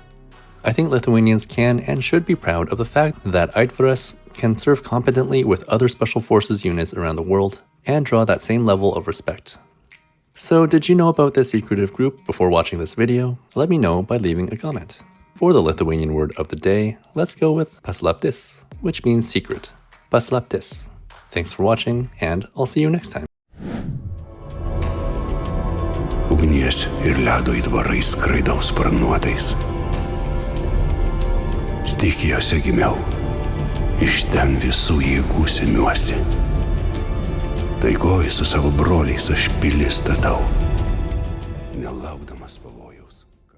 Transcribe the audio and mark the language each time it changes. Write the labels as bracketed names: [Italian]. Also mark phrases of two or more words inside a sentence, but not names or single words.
[English] I think Lithuanians can and should be proud of the fact that Aitvaras can serve competently with other special forces units around the world and draw that same level of respect. So did you know about this secretive group before watching this video? Let me know by leaving a comment. For the Lithuanian word of the day, let's go with paslaptis, which means secret. Paslaptis. Thanks for watching, and I'll see you next time. [Lithuanian] Ugnies ir ledo aitvarai skraidau sparnuotais. Stichijose gimiau, iš ten visų jėgų semiuosi. Taikoj su savo broliais aš pilį statau, nelaukdamas pavojaus.